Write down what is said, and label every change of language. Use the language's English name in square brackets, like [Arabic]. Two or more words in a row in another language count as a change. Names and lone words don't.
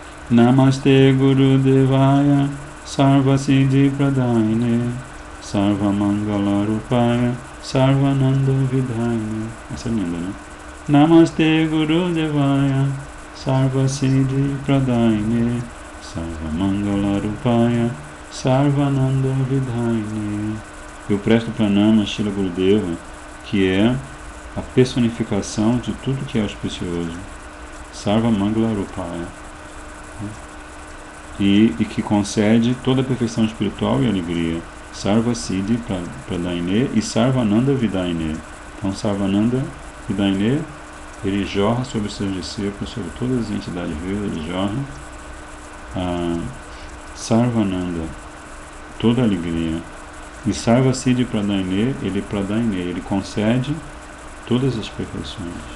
[Sanskrit] Namaste Guru Devaya Sarva Siddhi Pradayane Sarva Mangala Rupaya Sarvananda Vidhayane. [Portuguese] Essa é linda, né? [Sanskrit] Namaste Guru Devaya Sarva Siddhi Pradayane Sarva Mangala Rupaya Sarvananda Vidhayane. [Portuguese] Eu presto pranama a Srila Gurudeva, que é a personificação de tudo que é auspicioso. [Sanskrit] Sarva Mangala Rupaya. [Portuguese] E que concede toda a perfeição espiritual e alegria. [Sanskrit] Sarva Siddhi Pradayane e Sarvananda Vidayane. Então, Sarvananda Vidayane, [Portuguese] ele jorra sobre os seus discípulos, sobre todas as entidades vivas, ele jorra Sarvananda, toda a alegria. [Sanskrit] E Sarva Siddhi Pradayane, [Portuguese] ele concede todas as perfeições.